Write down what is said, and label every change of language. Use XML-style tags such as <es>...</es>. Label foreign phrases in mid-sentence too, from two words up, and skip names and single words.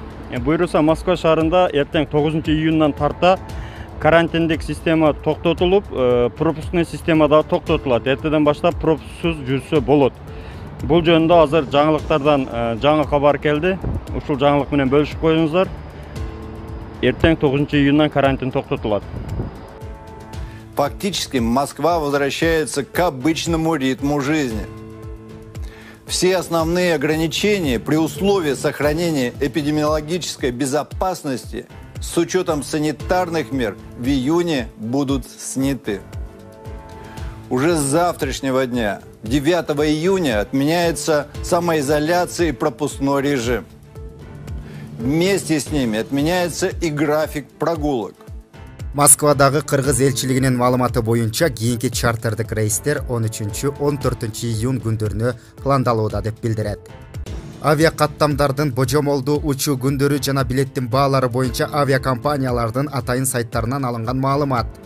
<ky>Буйруса Москва шаарында эртең 9 июндан тарта карантиндик система токтотулуп,</ky> <ru>пропускный система</ru> <ky>да токтотулат. Эртеден баштап пропусксуз жүрсө болот. Бул жөнүндө азыр жаңылыктардан жаңы кабар келди. Ушул жаңылык менен бөлүшүп коюңуздар. Эртең 9 июндан карантин токтотулат.</ky> <ru>Фактически Москва возвращается к обычному ритму жизни. Все основные ограничения при условии сохранения эпидемиологической безопасности с учетом санитарных мер в июне будут сняты. Уже с завтрашнего дня, 9 июня, отменяется самоизоляция и пропускной режим. Вместе с ними отменяется и график прогулок.</ru> <ky>Москвадагы кыргыз элчилигинин маалыматы боюнча кийинки чартардык рейстер 13-14 июнь күндөрүнө пландалууда деп билдирет. Авиа каттамдардын божомолдуу учуу күндөрү жана билеттин баалары боюнча авиакомпаниялардын атайын сайттарынан алынган маалымат.</ky>